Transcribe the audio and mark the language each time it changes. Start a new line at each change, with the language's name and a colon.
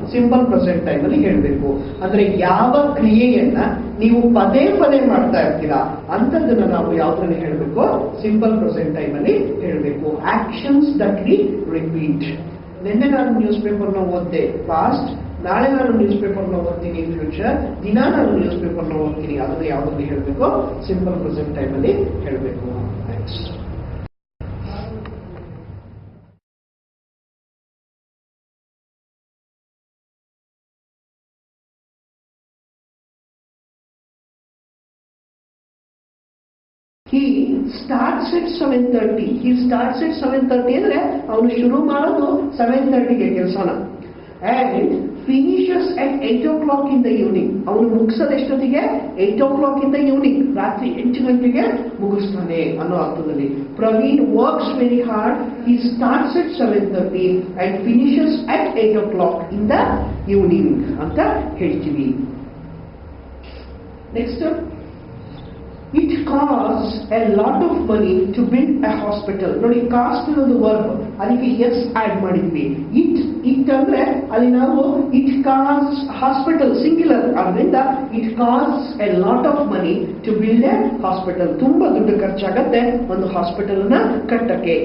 Kannada: Simple present time ಅಲ್ಲಿ ಹೇಳಬೇಕು. ಅಂದ್ರೆ ಯಾವ ಕ್ರಿಯೆಯನ್ನ ನೀವು ಪದೇ ಪದೇ ಮಾಡ್ತಾ ಇರ್ತೀರಾ ಅಂತದನ್ನ ನಾವು ಯಾವ್ದ್ರಲ್ಲಿ ಹೇಳಬೇಕು? ಸಿಂಪಲ್ ಪ್ರೆಸೆಂಟ್ ಟೈಮ್ ಅಲ್ಲಿ ಹೇಳಬೇಕು.
English: Actions that we repeat.
Kannada: ನಿನ್ನೆ ನಾನು ನ್ಯೂಸ್ ಪೇಪರ್ನ ಓದ್ದೆ, ಪಾಸ್ಟ್. ನಾಳೆ ನಾನು ನ್ಯೂಸ್ ಪೇಪರ್ನ ಓದ್ತೀನಿ, ಫ್ಯೂಚರ್. ದಿನ ನಾನು ನ್ಯೂಸ್ ಪೇಪರ್ನ ಓದ್ತೀನಿ, ಅದನ್ನ ಯಾವ್ದ್ರಲ್ಲಿ ಹೇಳಬೇಕು? ಸಿಂಪಲ್ ಪ್ರೆಸೆಂಟ್ ಟೈಮ್ ಅಲ್ಲಿ ಹೇಳಬೇಕು.
English: Next He starts at 7:30. He starts at 7:30
Kannada: ಅಂದ್ರೆ ಅವನು ಶುರು ಮಾಡೋದು 7:30ಗೆ ಕೆಲಸನ.
English: And finishes at 8 o'clock in the evening.
Kannada: ಅವನು ಮುಗಿಸೋದು ಎಷ್ಟೊತ್ತಿಗೆ?
English: 8 o'clock in the evening.
Kannada: ರಾತ್ರಿ 8 ಗಂಟೆಗೆ ಮುಗಿಸ್ತಾನೆ ಅನ್ನೋ ಅರ್ಥದಲ್ಲಿ.
English: Praveen works very hard. He starts at 7:30 and finishes at 8 o'clock in the evening
Kannada: ಅಂತ ಹೇಳ್ತೀವಿ.
English: Next, it costs a lot of money to build a hospital.
Kannada: ನೋಡಿ, cost ಅನ್ನೋದು ವರ್ಬ್, ಅದಕ್ಕೆ ಎಸ್ ಆಡ್ ಮಾಡಿದ್ವಿ.
English: it
Kannada: ಅಂದ್ರೆ ಅಲ್ಲಿ ನಾವು
English: It cost hospital singular ಆದ್ರಿಂದ it cost a lot of money to build a hospital.
Kannada: ತುಂಬಾ ದುಡ್ಡು ಖರ್ಚಾಗತ್ತೆ ಒಂದು ಹಾಸ್ಪಿಟಲ್ ನ ಕಟ್ಟಕ್ಕೆ.